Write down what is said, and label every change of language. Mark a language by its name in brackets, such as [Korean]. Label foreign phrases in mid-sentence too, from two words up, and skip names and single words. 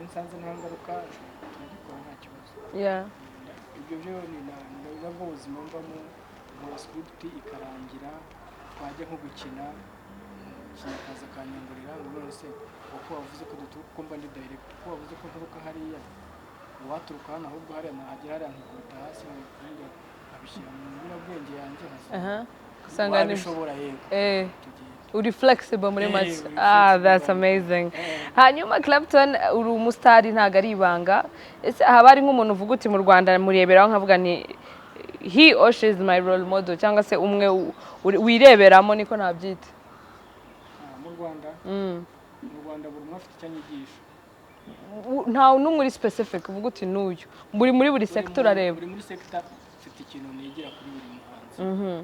[Kinyarwanda] nsanze nta ngaruka turagikora nta kibazo ibyo byo ni nabwo ubuzima mbamo nkora script ikarangira twajya nko gukina akaza akanyangurira ngo none se uko wavuze ko duturuka ko mba ndi direct uko wavuze ko nturuka hariya uwaturuka hano ahubwo hariya nahagera hariya nkikubita hasi nkabishyira mu nyurabwenge yanjye usanga bishobora uri flexible muri make. [English] That's amazing. [Kinyarwanda] Hanyuma Clapton uri umusitari ntago ari ibanga, ese haba ari nk'umuntu uvuga uti mu Rwanda mureberaho nkavuga ni [English] he or she is my role model, [Kinyarwanda] cyangwa se umwe wireberamo niko nabyita? Mu Rwanda buri umwe afite icyo anyigisha, ntawe n'umwe uri specific uvuga uti n'uyu, muri buri sector urareba? Buri muri sector ufite ikintu nigira kuri buri muhanzi.